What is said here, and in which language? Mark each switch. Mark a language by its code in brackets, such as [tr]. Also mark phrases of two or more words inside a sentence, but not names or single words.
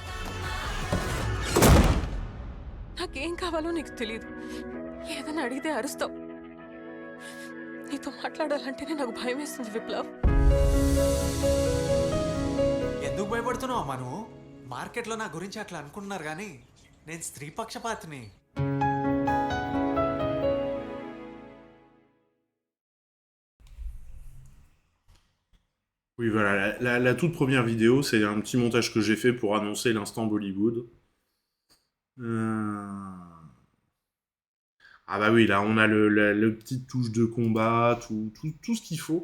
[te] నాకేం కావాలో నీకు తెలియదు. ఏదైనా అడిగితే అరుస్తావు. నీతో మాట్లాడాలంటేనే నాకు భయం వేస్తుంది విప్లవ్. ఎందుకు భయపడుతున్నావు అమ్మా నువ్వు? మార్కెట్లో నా గురించి అట్లా అనుకుంటున్నారు కానీ నేను స్త్రీ పక్షపాతిని. [fr] Oui, voilà, la toute première vidéo, c'est un petit montage que j'ai fait pour annoncer l'instant Bollywood. Ah bah oui, là, on a le petite touche de combat, tout ce qu'il faut.